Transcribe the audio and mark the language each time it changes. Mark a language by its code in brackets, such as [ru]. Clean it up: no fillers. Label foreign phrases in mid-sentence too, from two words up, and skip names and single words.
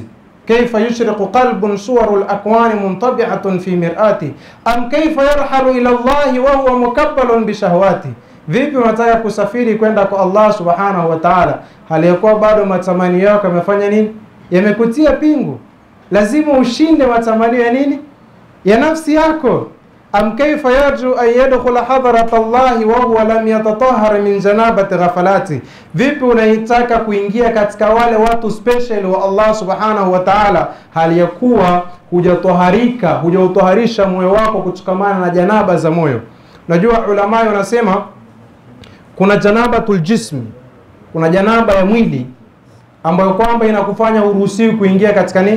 [ar] كيف يشرق قلب صور الأكوان منطبعة في مرآة أم كيف يرحل إلى الله وهو مكبل بشهوات. [sw] Vipi unataka kusafiri kwenda kwa Allah [ar] سبحانه وتعالى [sw] hali yakuwa bado matamanio yako yamefanya nini? Yamekutia pingu. Lazima ushinde matamanio ya nini? Ya nafsi yako. [ar] أم كيف يرجو أن يدخل حضرة الله وهو لم يتطهر من جنابة غفلاته. [sw] Vipi unaitaka kuingia katika wale watu special wa Allah [ar] سبحانه وتعالى [sw] hali ya kuwa hujatoharika, hujautoharisha moyo wako kutokamana na janaba za moyo. Unajua ulama wanasema kuna [ar] جنابة الجسم, [sw] kuna janaba ya mwili ambayo kwamba inakufanya uruhusiwi kuingia katika nini?